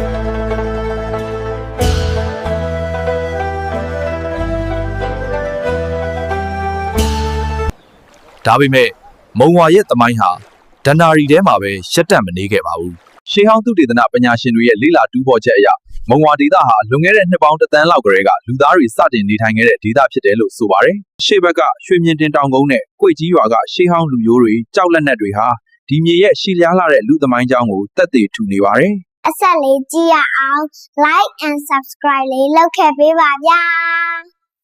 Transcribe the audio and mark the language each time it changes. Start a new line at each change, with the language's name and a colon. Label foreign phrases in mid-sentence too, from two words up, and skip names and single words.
Burmese: ဒါပေမဲ့မုံဝါရဲ့သမိုင်းဟာဒဏ္ဍာရီထဲမှာပဲရက်တန့်မနေခဲ့ပါဘူးရှေးဟောင်းသုတေသနပညာရှင်တွေရဲ့လေ့လာတူးဖော်ချက်အရမုံဝါဒေသဟာလွန်ခဲ့တဲ့နှစ်ပေါင်း1 သန်းလောက်ကတည်းကလူသားတွေစတင်နေထိုင်ခဲ့တဲ့ဒေသဖြစ်တယ်လို့ဆိုပါတယ်ရှေ့ဘက်ကရွှေမြင့်တင်တောင်ကုန်းနဲ့ကွေ့ကြီးရွာကရှေးဟောင်းလူမျိုးတွေကြောက်လက်နက်တွေဟာဒီမြေရဲ့ရှည်လျားလာတဲ့လူသမိုင်းကြောင်းကိုသက်သေထူနေပါတယ် အဆက်လေးကြည့်ရအောင်
English: like and subscribe
Burmese: လေးလုပ်ခဲ့ပေးပါဗျာ